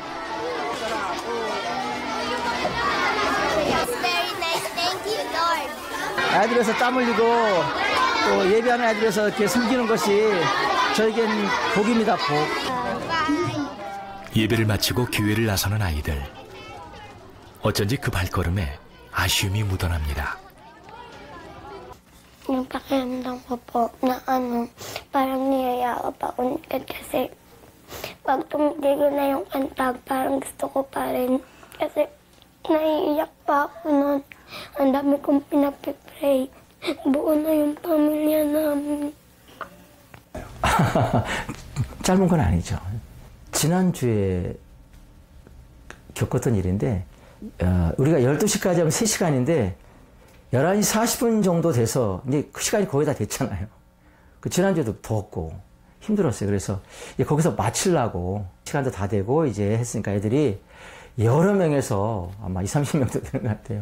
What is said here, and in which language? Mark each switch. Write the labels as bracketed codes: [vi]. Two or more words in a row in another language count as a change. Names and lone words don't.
[ko] 아이들에서 땀 흘리고 또 예배하는 아이들에서 이렇게 숨기는 것이 저에겐 복입니다, 복. 예배를 마치고 교회를 나서는 아이들. 어쩐지 그 발걸음에 아쉬움이 묻어납니다. [tl] Yung pakiramdam ko po na parang niyayakap ako kasi pag tumitigo na yung kanta, parang gusto ko pa rin. Kasi naiiyak pa ako noon. Ang dami kong pinapipray. Buo na yung pamilya namin. [ko] 짧은 건 아니죠. 지난주에 겪었던 일인데 우리가 12시까지 하면 3시간인데 11시 40분 정도 돼서 이제 그 시간이 거의 다 됐잖아요. 지난주에도 더웠고 힘들었어요. 그래서 거기서 마치려고 시간도 다 되고 이제 했으니까 애들이 여러 명에서 아마 20-30명도 되는 것 같아요.